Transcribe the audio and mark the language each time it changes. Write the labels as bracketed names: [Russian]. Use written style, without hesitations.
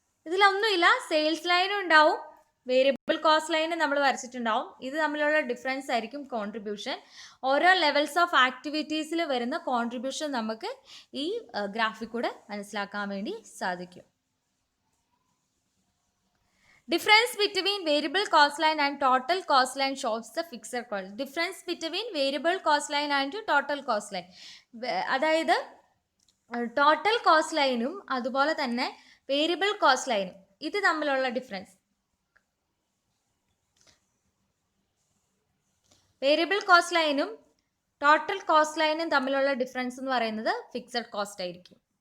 [Malayalam] ഇതിലൊന്നുമില്ല, sales ലൈനും ഉണ്ടാവും, variable cost line നമ്മൾ വരച്ചിട്ടുണ്ടാവും. ഇത് തമ്മിലുള്ള ഡിഫറൻസ് ആയിരിക്കും കോൺട്രിബ്യൂഷൻ. ഓരോ ലെവൽസ് ഓഫ് ആക്ടിവിറ്റീസിൽ വരുന്ന കോൺട്രിബ്യൂഷൻ നമുക്ക് ഈ ഗ്രാഫിൽ കൂടെ മനസ്സിലാക്കാൻ വേണ്ടി സാധിക്കും. [English] Difference between variable cost line and total cost line shows the fixed cost. Difference between variable cost line and total cost line. [Malayalam] അതായത് ടോട്ടൽ കോസ്റ്റ് ലൈനും അതുപോലെ തന്നെ വേരിയബിൾ കോസ്റ്റ് ലൈനും ഇത് തമ്മിലുള്ള ഡിഫറൻസ്. വേരിയബിൾ കോസ്റ്റ് ലൈനും ടോട്ടൽ കോസ്റ്റ് ലൈനും തമ്മിലുള്ള ഡിഫറൻസ് എന്ന് പറയുന്നത് ഫിക്സഡ് കോസ്റ്റ് ആയിരിക്കും.